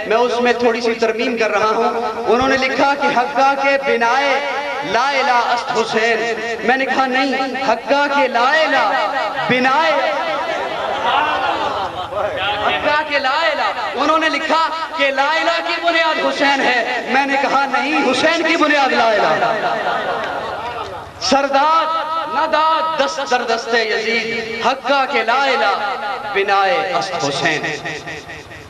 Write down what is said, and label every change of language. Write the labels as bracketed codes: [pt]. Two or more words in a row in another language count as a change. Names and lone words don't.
[ur] میں اس میں تھوڑی سی ترمیم کر رہا ہوں. انہوں نے لکھا کہ [fa] حقا کے بنائے لا الہ است حسین. [ur] میں نے کہا نہیں، [fa] حقا کے لا الہ بنائے حقا کے لا الہ. [ur] انہوں نے لکھا کہ [ar] لا الہ [ur] کی بنیاد حسین ہے. میں نے کہا نہیں، حسین کی بنیاد [ar] لا الہ. [fa] سرداد نداد دست در دست یزید. حقا کے لا الہ بنائے است حسین.